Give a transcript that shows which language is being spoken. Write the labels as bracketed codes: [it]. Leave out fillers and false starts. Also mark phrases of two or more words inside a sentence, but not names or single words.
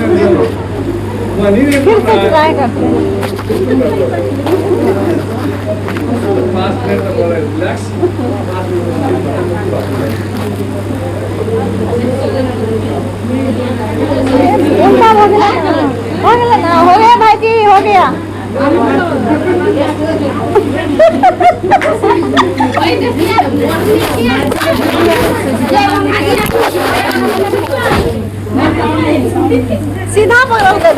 [hi] फिर से ट्राई करते हैं [ne] 5 मिनट त मलाई रिल्याक्स [hi] इनका हो गया ना हो गया भाई जी हो गया सीधा बोलो ना